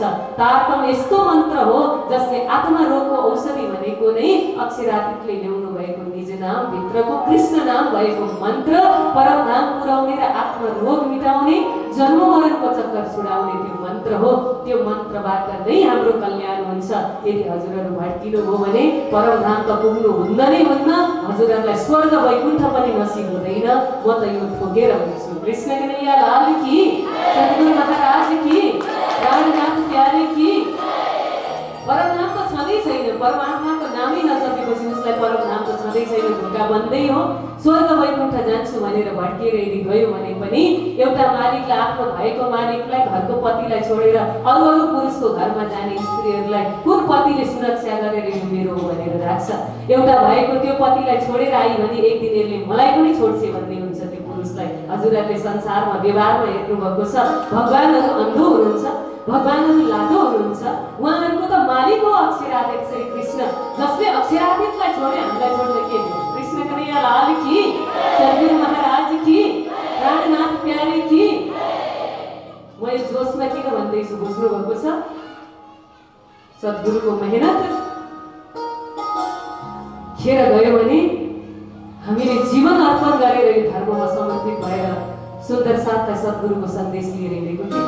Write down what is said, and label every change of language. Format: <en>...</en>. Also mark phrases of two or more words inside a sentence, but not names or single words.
<ne>तारतम यस्तो मन्त्र हो जसले आत्मा रोगको औषधि भनेको नै अक्षरातीतले ल्याउनु भएको निज नाम भित्रको कृष्ण नाम भएको मन्त्र परमधाम पुर्याउने र आत्मा रोग मिटाउने, जन्म मरणको चक्कर छुडाउने त्यो मन्त्र हो। त्यो मन्त्रबाट नै हाम्रो कल्याण हुन्छ। यदि हजुरहरू भड्किनु भयो भने परमधाम त पुग्नु हुन्न नै हुन्न, हजुरहरूलाई स्वर्ग वैकुण्ठ पनि नसिब हुँदैन। म त यो ठोकेर भन्छु।</ne> <hi>कृष्ण कन्हैया लाल की, सद्गुरु महाराज की, रामनाथ प्यारे की।</hi> <ne>परमधाम त छँदै छैन, परमात्माको नामै नजपेपछि उसलाई परमधाम त छँदै छैन, ढोका बन्दै हो। स्वर्ग वैकुण्ठ जान्छु भनेर भड्किएर यदि गयो भने पनि एउटा मालिकले आफ्नो भएको मालिकलाई, घरको पतिलाई छोडेर अरू अरू पुरुषको घरमा जाने स्त्रीहरूलाई कुन पतिले सुरक्षा गरेर यो मेरो हो भनेर राख्छ? एउटा भएको त्यो पतिलाई छोडेर आई भने एक दिन यसले मलाई पनि छोड्छ भन्ने हुन्छ त्यो पुरुषलाई। हजुरहरूले संसारमा व्यवहारमा हेर्नु भएको छ, भगवानहरू अन्धो हुनुहुन्छ, भगवानहरू लाटो हुनुहुन्छ। उहाँहरूको त मालिक हो अक्षरातीत श्री कृष्ण, जसले अक्षरातीतलाई छोडे हामीलाई छोड्न के दियो?</ne> <hi>कृष्ण कन्हैया लाल की, सद्गुरु महाराज की, प्राणनाथ प्यारे की।</hi> <ne>म यो जोसमा किन भन्दैछु बुझ्नु भएको छ? सद्गुरुको मेहनत खेर गयो भने हामीले जीवन अर्पण गरेर यो धर्ममा समर्पित भएर सुन्दर साथलाई सद्गुरुको सन्देश लिएर हिँडेको किन?</ne>